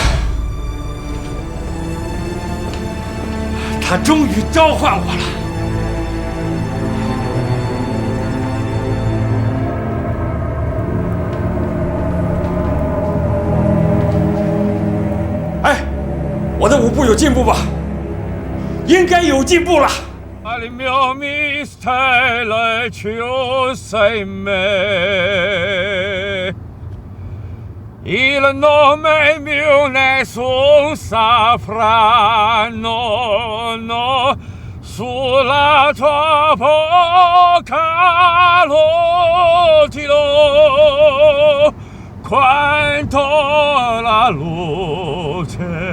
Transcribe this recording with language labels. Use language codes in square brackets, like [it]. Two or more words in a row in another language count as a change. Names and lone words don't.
[zh] 他终于召唤我了。哎，我的舞步有进步吧？应该有进步了。 [it] Il mio mistero ci sei me. Il nome mio nessun saprà, no, no, sulla tua bocca lo dirò, quanto la luce